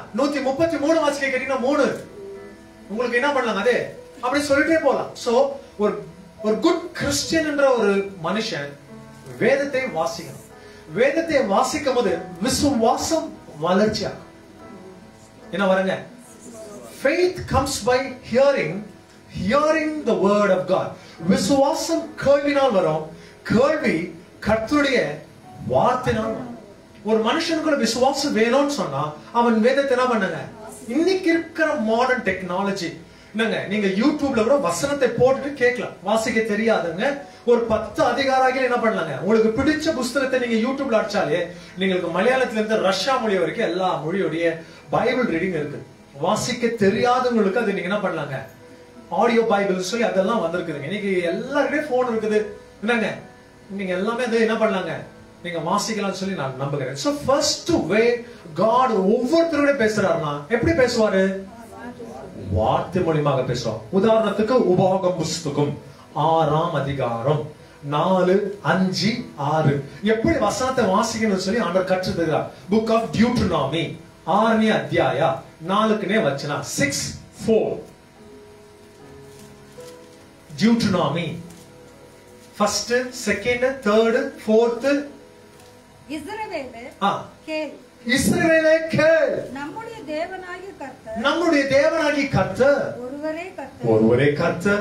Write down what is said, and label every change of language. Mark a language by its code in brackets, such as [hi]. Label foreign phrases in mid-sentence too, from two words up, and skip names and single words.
[ta] 133 வாசிக்க கேட்டீங்கன்னா 3 உங்களுக்கு என்ன பண்ணலாம்? அதே அப்படி சொல்லிட்டே போலாம். சோ ஒரு [en] good Christian [ta] என்ற ஒரு மனுஷன் வேதத்தை வாசிக்கணும். வேதத்தை வாசிக்கும் போது விசுவாசம் வளர்ச்சியா என்ன வரங்க? [en] Faith comes by hearing the word of God. [ta] விசுவாசம் கேள்வினால் வரும், கேள்வி கர்த்தருடைய வார்த்தையினால் வரும். ஒரு மனுஷனுக்கு விசுவாசம் வேணும்னு சொன்னா அவன் வேதத்தை என்ன பண்ணுங்க? இன்னைக்கு இருக்கிற [en] modern technology [ta] என்னங்க, நீங்க யூடியூப்ல கூட வசனத்தை போட்டுட்டு கேட்கலாம். வாசிக்க தெரியாதுங்க, ஒரு 10 அதிகாரம் என்ன பண்ணலாங்க? உங்களுக்கு பிடிச்ச புஸ்தகத்தை நீங்க யூடியூப்ல அடிச்சாலே நீங்களுக்கு மலையாளத்துல இருந்து ரஷ்யா மொழி வரைக்கும் எல்லா மொழியுடைய [en] Bible reading [ta] இருக்கு. வாசிக்க தெரியாதவங்களுக்கு அது நீங்க என்ன பண்ணலாங்க? [en] audio Bible [ta] சொல்லி அதெல்லாம் வந்திருக்குதுங்க. இன்னைக்கு எல்லாருமே போன் இருக்குது. என்னங்க, நீங்க எல்லாமே அது என்ன பண்ணலாங்க? நீங்க வாசிக்கலாம்னு சொல்லி நான் நம்புகிறேன். [en] So first way God [ta] ஒவ்வொருத்தரோட பேசுறாருன்னா எப்படி பேசுவாரு? வார்த்தை மூலமாக பேசுறோம். உதாரணத்துக்கு உபாகம் புஸ்தகம் 6ஆம் அதிகாரம் 4, 5, 6 எப்படி வசனத்தை வாசிக்கணும்னு சொல்லி ஆண்டவர் கற்றுத் தருகிறார். [en] Book of Deuteronomy [kn] 6ನೇ ಅಧ್ಯಾಯ 4ನೇ ವಚನ [en] 6:4 Deuteronomy first, second, third, fourth. [ta] இஸ்ரவேலே கேள், இஸ்ரவேலே கேள், நம்முடைய தேவனாகிய கர்த்தர் நம்முடைய தேவனாகிய கர்த்தர் ஒருவரே கர்த்தர்.